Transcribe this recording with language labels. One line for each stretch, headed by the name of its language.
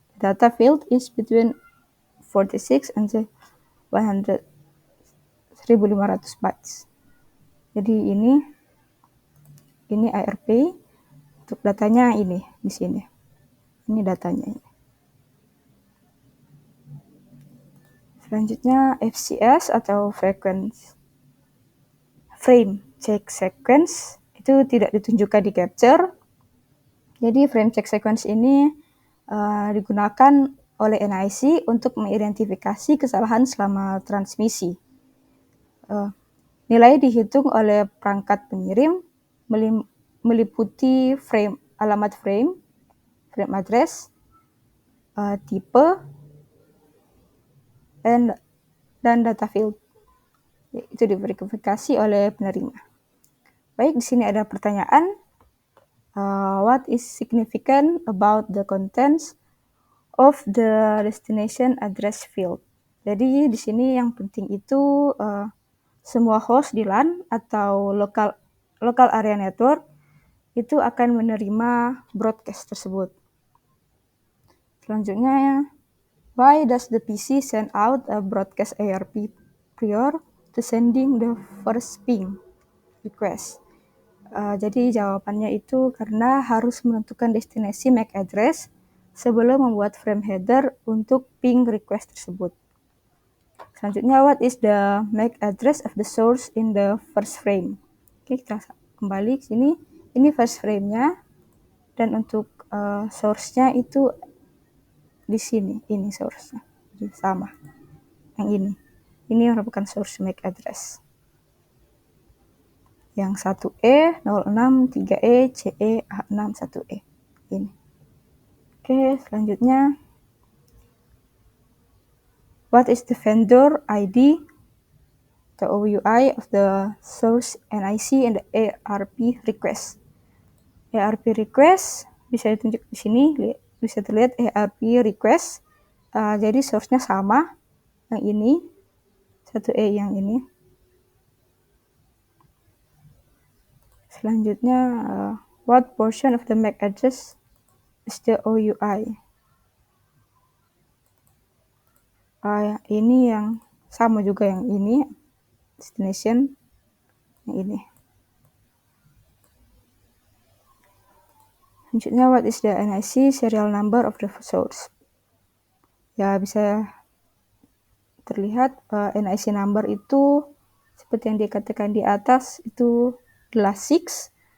English: Data field is between 46 and 100 1500 bytes.
Indonesian: Jadi ini ARP. Untuk datanya ini di sini. Ini datanya. Selanjutnya FCS atau frame check sequence itu tidak ditunjukkan di capture. Jadi frame check sequence ini digunakan oleh NIC untuk mengidentifikasi kesalahan selama transmisi. Nilai dihitung oleh perangkat pengirim meliputi alamat frame address, tipe, dan data field. Itu diverifikasi oleh penerima. Baik, di sini ada pertanyaan.
English: What is significant about the contents of the destination address field?
Indonesian: Jadi di sini yang penting itu semua host di LAN atau local area network itu akan menerima broadcast tersebut. Selanjutnya,
English: why does the PC send out a broadcast ARP prior to sending the first ping request?
Indonesian: Jadi jawabannya itu karena harus menentukan destinasi MAC address sebelum membuat frame header untuk ping request tersebut. Selanjutnya,
English: what is the MAC address of the source in the first frame?
Indonesian: Oke, kita kembali ke sini. Ini first frame-nya, dan untuk source-nya itu di sini. Ini source-nya. Jadi sama. Yang ini. Ini merupakan source MAC address. Yang 1E, 06, 3E, CE, A6, 1E. Ini. Oke, selanjutnya.
English: What is the vendor ID, the OUI of the source NIC and the ARP request?
Indonesian: ARP request bisa ditunjuk di sini, bisa terlihat ARP request. Jadi source-nya sama, yang ini, 1E yang ini. Selanjutnya,
English: what portion of the MAC address is the OUI?
Indonesian: Ini yang sama juga yang ini, destination, yang ini. Selanjutnya,
English: what is the NIC serial number of the source?
Indonesian: Ya, bisa terlihat NIC number itu seperti yang dikatakan di atas, itu adalah 6.